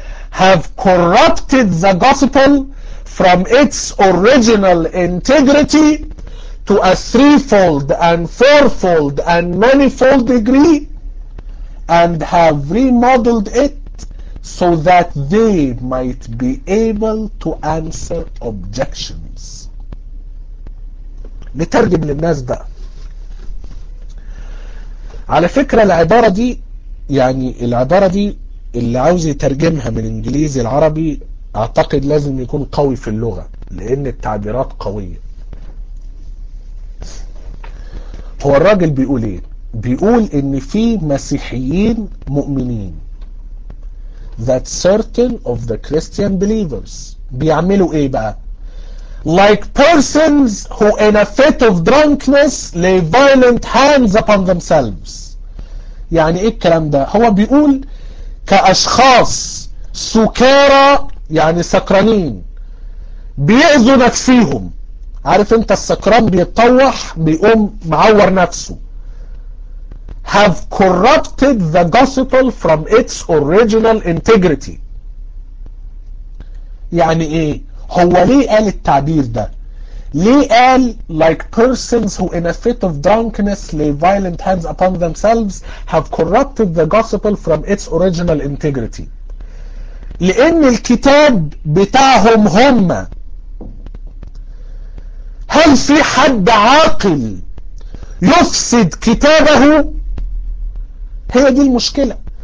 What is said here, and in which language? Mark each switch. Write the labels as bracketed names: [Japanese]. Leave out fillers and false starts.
[English] have corrupted the gospel from its original integrity to a threefold and fourfold and manifold degree, and have remodeled it so that they might be able to answer objections. [Arabic] نترجم للناس ده. على فكرة العبارة دي، يعني العبارة دي اللي عاوز يترجمها من انجليزي العربي اعتقد لازم يكون قوي في اللغة، لان التعبيرات قوية. هو الراجل بيقول ايه؟ بيقول ان في مسيحيين مؤمنين [English] that certain of the Christian believers [Arabic] بيعملوا ايه بقى؟ [English] like persons who in a fit of drunkenness lay violent hands upon themselves. [Arabic] يعني ايه الكلام ده؟ هو بيقول كأشخاص سكارى، يعني سكرانين بيأذوا نفسيهم. عارف انت السكران بيتطوح بيقوم معور نفسه. [English] have corrupted the gospel from its original integrity. [Arabic] يعني ايه؟ هو ليه قال [English] التعبير ده؟ ليه قال like persons who in a fit of drunkenness lay violent hands upon themselves have corrupted the gospel from its original integrity؟ [Arabic] لان الكتاب بتاعهم هم. هل في حد عاقل يفسد كتابه؟ هي دي المشكلة.